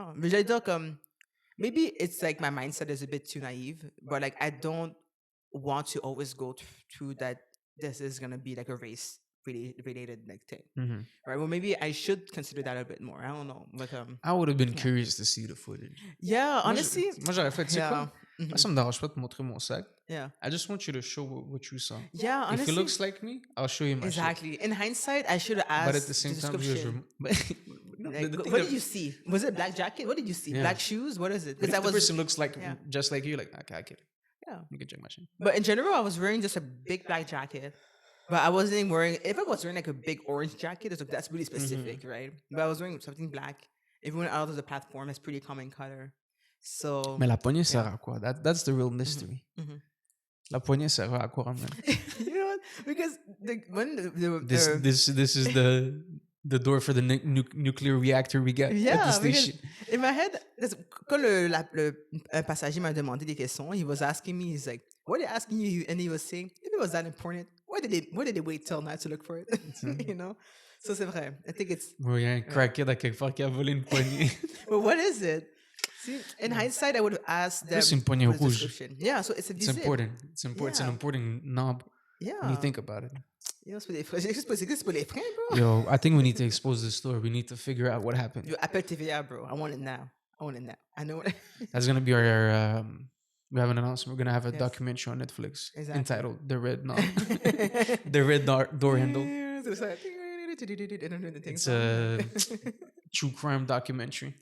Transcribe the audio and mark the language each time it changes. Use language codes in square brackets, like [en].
[fr] mais j'allais dire comme [en] maybe it's like my mindset is a bit too naive, but like I don't want to always go through that this is gonna be like a race related like thing, right? Well, maybe I should consider that a bit more. I don't know, but I would have been curious to see the footage. Yeah, honestly, [fr] Moi, j'aurais fait, tu sais quoi? Moi, ça me dérange pas de te montrer mon sac. [en] Yeah. I just want you to show what you saw. Yeah, honestly. If it looks like me, I'll show you my exactly. shit. In hindsight, I should have asked. But at the same time, what did you see? Was it black jacket? What did you see? Yeah. Black shoes? What is it? But if the person looks like just like you, like, okay, I get it. Yeah. You can check my shit. But in general, I was wearing just a big black jacket. But I wasn't wearing, if I was wearing like a big orange jacket, it's like, that's really specific, right? But I was wearing something black. Everyone else on the platform has pretty common color. So. [fr] Mais la poignée sert à quoi? [en] That's the real mystery. [fr] La poignée sert à quoi, man? [en] You know what? Because when this is the door for the nuclear reactor we got at the station. In my head, [fr] quand un passager m'a demandé des questions, [en] he was asking me, he's like, what are they asking you? And he was saying, if it was that important, why did they wait till now to look for it? You know? So [fr] c'est vrai. [en] I think it's... [fr] Il y a un crackhead à quelque part qui a volé une poignée. [en] But what is it? See, in hindsight, I would have asked them... [fr] C'est une poignée rouge. [en] Yeah, so it's a It's important. It's important. It's an important knob. Yeah. When you think about it. You know, [fr] c'est pour les freins, bro. [en] Yo, I think we need to expose this story. We need to figure out what happened. Yo, appel TVA, bro. I want it now. I know what... That's going to be our... we have an announcement. We're going to have a documentary on Netflix entitled The Red Knob. The Red Door Handle. It's a true crime documentary.